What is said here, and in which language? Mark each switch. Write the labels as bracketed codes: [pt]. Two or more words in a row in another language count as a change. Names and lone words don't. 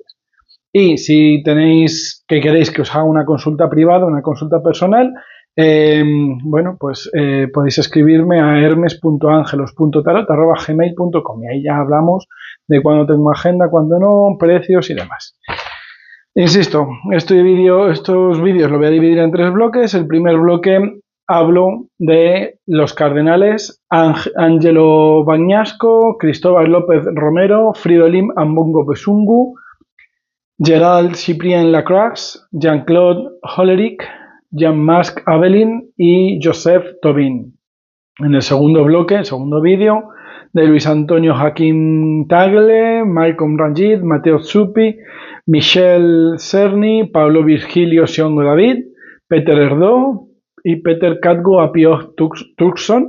[es] Y si queréis que os haga una consulta privada, una consulta personal, bueno, pues podéis escribirme a hermes.angelos.tarot@gmail.com y ahí ya hablamos de cuándo tengo agenda, cuándo no, precios y demás. Insisto, estos vídeos los voy a dividir en 3 bloques. El primer bloque hablo de los cardenales Ángelo Bañasco, Cristóbal López Romero, Fridolin Ambongo Besungu, Gerald Cyprien Lacroix, Jean-Claude Hollerich, Jean-Marc Avelin y Joseph Tobin. En el segundo bloque, el segundo vídeo, de Luis Antonio Joaquín Tagle, Malcolm Ranjit, Mateo Zuppi, Michel Cerny, Pablo Virgilio Siongo David, Peter Erdó y Peter Catgo Apio Tucson.